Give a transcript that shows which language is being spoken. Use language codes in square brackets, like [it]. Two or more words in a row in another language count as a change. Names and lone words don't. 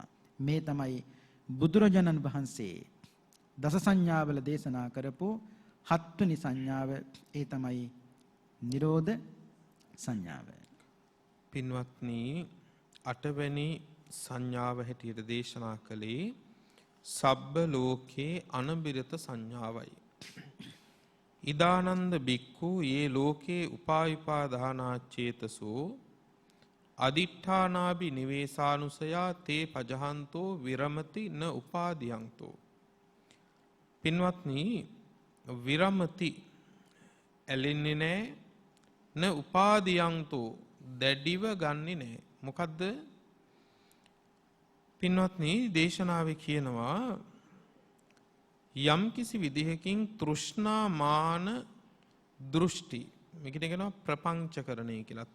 [si] මේ තමයි බුදුරජාණන් වහන්සේ දස සංඥාවල දේශනා කරපු හත්වෙනි සංඥාව. ඒ තමයි නිරෝධ සංඥාව. පින්වත්නි 8 වෙනි සංඥාව හැටියට දේශනා කළේ [pi] සබ්බ ලෝකේ අනබිරත [si] සංඥාවයි. [pi] ඉදානන්ද බික්ඛු යේ ලෝකේ උපායුපාදානා චේතසෝ අදිඨානාබි නිවේසානුසයා තේ පජහන්තෝ විරමති න උපාදියන්තෝ. [si] පින්වත්නි විරමති ඇලෙන්නේ නැහැ [pi] න උපාදියන්තෝ [si] දැඩිව ගන්නෙ නැහැ. මොකද්ද පින්වත්නි දේශනාවේ කියනවා යම් කිසි විදිහකින් තෘෂ්ණා මාන දෘෂ්ටි මේකට කියනවා ප්‍රපංචකරණය කියලා.